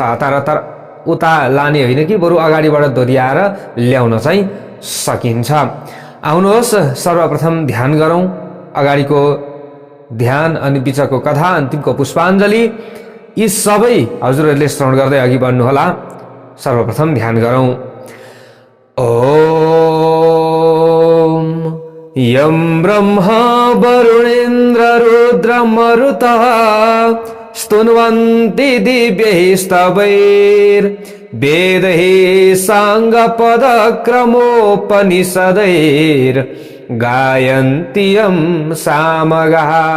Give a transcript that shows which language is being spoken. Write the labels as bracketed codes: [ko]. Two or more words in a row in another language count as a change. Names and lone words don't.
[ne] हतार उता लाने होइन कि बरु अगाडिबाट दोहोर्याएर ल्याउन चाहिँ सकिन्छ। आउनुहोस् सर्वप्रथम ध्यान गरौं। अगाडिको ध्यान अनि बिचको कथा, अन्तिमको पुष्पाञ्जली, यी सबै हजुरहरूले श्रवण गर्दै अघि बढ्नुहोला। सर्वप्रथम ध्यान गरौं। [sa] ओम यं ब्रह्मा वरुणेन्द्र रुद्र मरुतः स्तुन्वन्ति दिव्यैः स्तवैर्वेदैः साङ्गपदक्रमोपनिषदैर्गायन्ति यं सामगाः।